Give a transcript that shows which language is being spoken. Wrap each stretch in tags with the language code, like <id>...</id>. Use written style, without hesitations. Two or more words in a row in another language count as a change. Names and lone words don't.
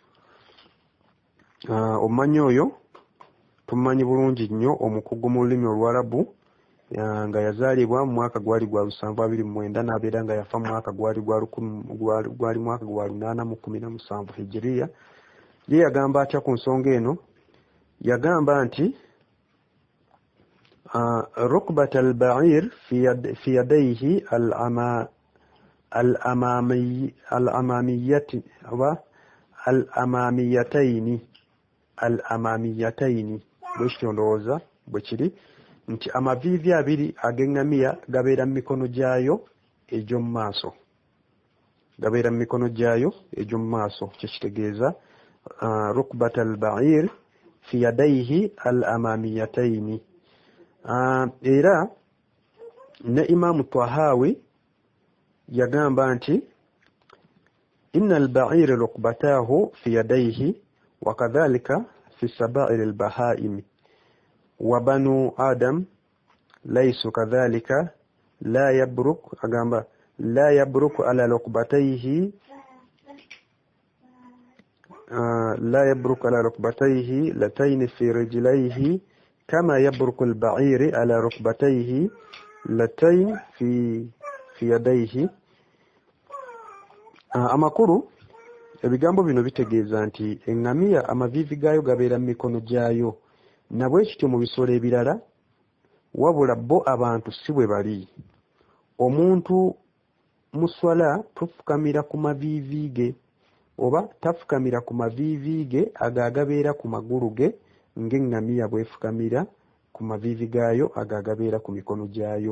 <lg>Omumanyi oyo tumumanyi bulungi nnyo, omukugu mu lulimi Oluwarabu, nga yazaalibwa mu mwaka gwali gwa 729 n'abeera nga yafa mu mwaka gwali mwaka gwa 817 Hijiriya. Ye yagamba atya ku nsonga eno? Yagamba nti</lg> <ar>ركبة البعير في يديه الأماميتين</ar> <lg>bwekityo ndowooza bwe kiri nti amaviivi abiri ag'eŋŋamiya gabeera mu mikono gyayo egy'omu maaso, gabeera mu mikono gyayo egy'omu maaso. Kyekitegeeza</lg> <ar>ركبة البعير في يديه الأماميتين.</ar> <lg>Era ne Imaamu Tahawi yagamba nti</lg> <ar>إن البعير ركبته في يديه وكذلك في سائر البهائم وبنو آدم ليسوا كذلك لا يبرك, agamba لا يبرك على ركبتيه لا يبرك على ركبتيه لتين في رجليه كما يبرك البعير على ركبتيه لتين في يديه.</ar> <lg>Amakuru ebigambo bino bitegeeza nti eŋŋamiya amaviivi gaayo gabeera mu mikono gyayo, nabwe kityo mu bisolo ebirala, wabula bo abantu si bwe bali. Omuntu mu swala tufukamira ku maviivi ge oba tafukamira ku maviivi ge agaagabeera ku magulu ge ng'eŋŋamiya bwefukamira ku maviivi gaayo agaagabeera ku mikono gyayo.</lg>